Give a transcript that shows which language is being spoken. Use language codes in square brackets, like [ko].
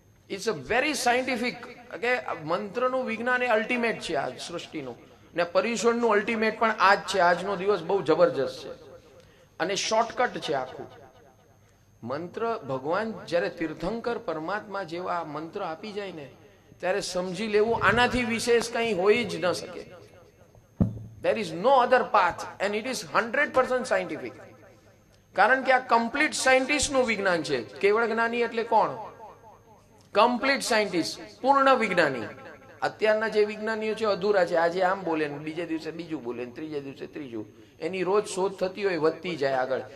[en] It's a very scientific. [gu] કે મંત્રનું વિજ્ઞાન એ ultimate છે આ સૃષ્ટિનું, ને પર્યુષણનું અલ્ટિમેટ પણ આ જ છે. આજનો દિવસ બહુ જબરજસ્ત છે અને શોર્ટકટ છે આખું. મંત્ર ભગવાન જ્યારે તીર્થંકર પરમાત્મા જેવા મંત્ર આપી જાય ને ત્યારે સમજી લેવું આનાથી વિશેષ કંઈ હોય જ ન શકે. [en] There is no other path and it is 100% scientific. [gu] કારણ કે આ કમ્પ્લીટ સાયન્ટિસ્ટનું વિજ્ઞાન છે. કેવળ જ્ઞાની એટલે કોણ? કમ્પ્લીટ સાયન્ટિસ્ટ, પૂર્ણ વિજ્ઞાની. અત્યારના જે વિજ્ઞાનીઓ છે અધૂરા છે. આજે આમ બોલે ને બીજે દિવસે બીજું બોલે ને ત્રીજે દિવસે ત્રીજું. એની રોજ શોધ થતી હોય, વધતી જાય આગળ.